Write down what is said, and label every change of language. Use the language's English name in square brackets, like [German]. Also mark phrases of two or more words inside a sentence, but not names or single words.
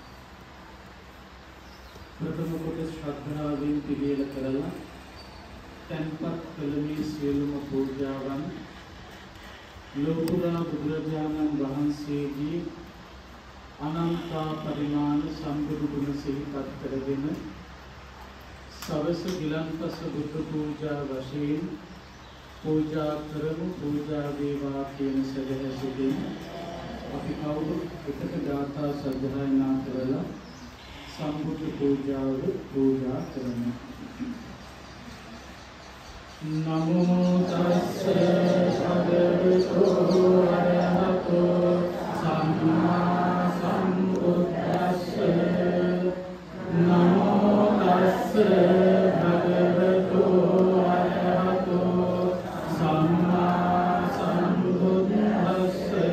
[Sinhala] ප්‍රථම කොට ශ්‍රද්ධාවෙන් පිළියෙල කරලා තැන්පත් කළ මේ සියලුම පූජාවන් ලෝකුරා බුදුරජාණන් වහන්සේගේ අනන්ත පරිමාණ සම්බුදු ගුණ සිහිපත් කරගෙන සවස ගිලන්පස බුද්ධ පූජා වශයෙන් පූජා කරමු. පූජා වේවා කියන සදහසිතින් අපි කවුරුත් එකට ගාථා සජ්ජායනා කරලා සම්බුද්ධ පූජාව පූජා කරමු. [Pali] නමෝ තස්ස භගවතු අරහතෝ සම්මා සම්බුද්දස්ස නමෝ තස්ස භගවතු අරහතෝ සම්මා සම්බුද්දස්ස